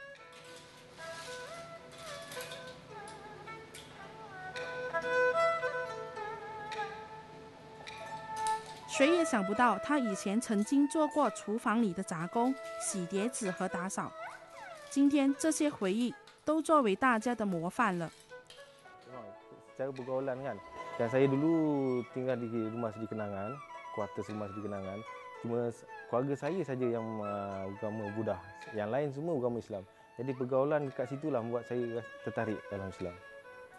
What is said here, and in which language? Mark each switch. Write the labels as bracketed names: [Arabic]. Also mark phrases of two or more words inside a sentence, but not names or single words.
[Chinese] 谁也想不到，他以前曾经做过厨房里的杂工、洗碟子和打扫。今天这些回忆都作为大家的模范了。 [Malay] Secara pergaulan kan, dan saya dulu tinggal di rumah Seri Kenangan, kuartus rumah Seri Kenangan. Cuma keluarga saya saja yang agama Buddha, yang lain semua agama Islam. Jadi pergaulan dekat situlah membuat saya tertarik dalam Islam.